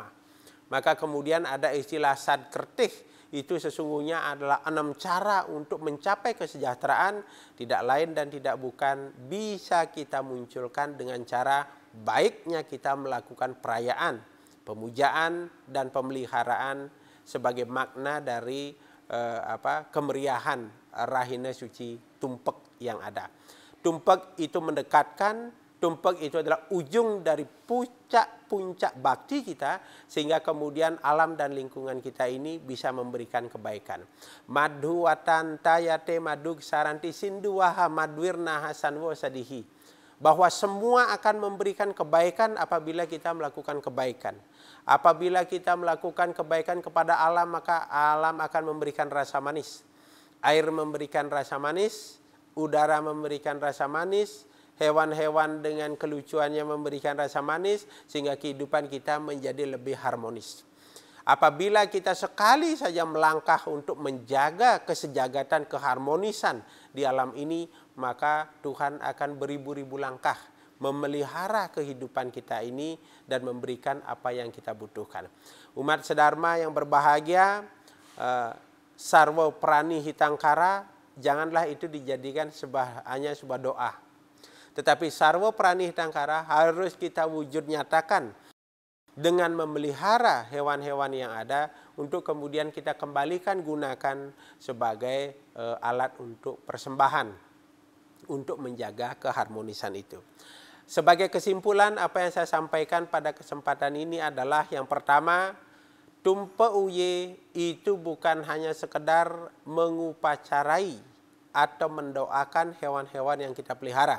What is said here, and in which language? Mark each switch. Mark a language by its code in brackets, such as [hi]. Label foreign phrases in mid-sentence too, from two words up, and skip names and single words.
[id] Maka kemudian ada istilah sadkertih, itu sesungguhnya adalah 6 cara untuk mencapai kesejahteraan, tidak lain dan tidak bukan bisa kita munculkan dengan cara baiknya kita melakukan perayaan, pemujaan dan pemeliharaan sebagai makna dari kemeriahan rahina suci tumpek yang ada. Tumpek itu mendekatkan, tumpek itu adalah ujung dari puncak bakti kita, sehingga kemudian alam dan lingkungan kita ini bisa memberikan kebaikan. [sa] Madhu watanta yate madug saranti sinduwaha madwirna hasanwo sadihi. [id] Bahwa semua akan memberikan kebaikan apabila kita melakukan kebaikan. Apabila kita melakukan kebaikan kepada alam, maka alam akan memberikan rasa manis. Air memberikan rasa manis, udara memberikan rasa manis, hewan-hewan dengan kelucuannya memberikan rasa manis, sehingga kehidupan kita menjadi lebih harmonis. Apabila kita sekali saja melangkah untuk menjaga kesejagatan, keharmonisan di alam ini, maka Tuhan akan beribu-ribu langkah memelihara kehidupan kita ini dan memberikan apa yang kita butuhkan. Umat sedharma yang berbahagia, [sa] sarwa prani hitangkara, [id] janganlah itu dijadikan hanya sebuah doa. Tetapi [sa] sarwa prani hitangkara [id] harus kita wujud nyatakan dengan memelihara hewan-hewan yang ada, untuk kemudian kita kembalikan gunakan sebagai alat untuk persembahan, untuk menjaga keharmonisan itu. Sebagai kesimpulan, apa yang saya sampaikan pada kesempatan ini adalah yang pertama, Tumpek Uye itu bukan hanya sekedar mengupacarai atau mendoakan hewan-hewan yang kita pelihara.